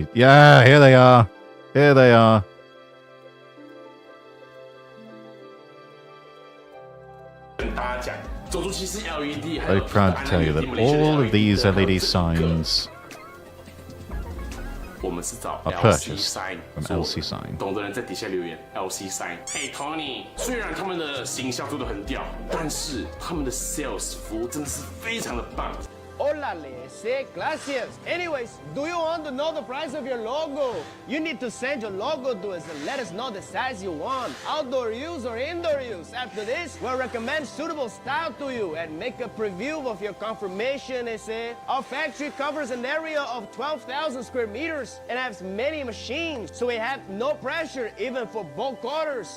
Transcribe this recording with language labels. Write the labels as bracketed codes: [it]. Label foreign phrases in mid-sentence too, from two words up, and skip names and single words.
[en] Yeah, here they are. Here they are. Very proud to tell you that all of these LED signs are purchased from LC Sign. [zh] 懂的人在底下留言 LC Sign。Hey Tony，虽然他们的行销做得很屌，但是他们的 sales 服务真的是非常的棒。 [es] Hola, sí, gracias. [en] Anyways, do you want to know the price of your logo? You need to send your logo to us and let us know the size you want, outdoor use or indoor use. After this, we'll recommend suitable style to you and make a preview of your confirmation essay. Our factory covers an area of 12,000 square meters and has many machines, so we have no pressure even for bulk orders.